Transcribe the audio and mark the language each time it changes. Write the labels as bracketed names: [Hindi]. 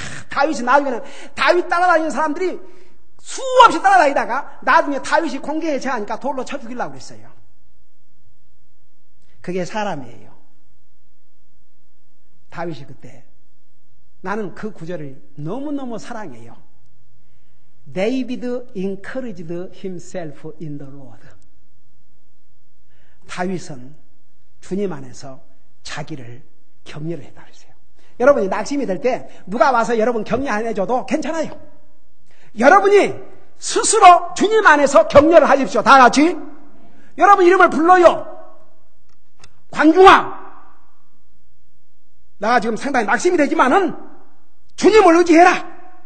[Korean] 다윗이 나중에는 다윗 따라다니는 사람들이 수없이 따라다니다가 나중에 다윗이 공경에 제하니까 돌로 쳐 죽이려고 그랬어요. 그게 사람이에요. 다윗이 그때, 나는 그 구절을 너무너무 사랑해요. [English] David encouraged himself in the Lord. [Korean] 다윗은 주님 안에서 자기를 격려를 했다 그랬어요. 여러분이 낙심이 될 때 누가 와서 여러분 격려 안 해줘도 괜찮아요. 여러분이 스스로 주님 안에서 격려를 하십시오. 다 같이. 여러분 이름을 불러요. 관중아, 나 지금 상당히 낙심이 되지만은 주님을 의지해라.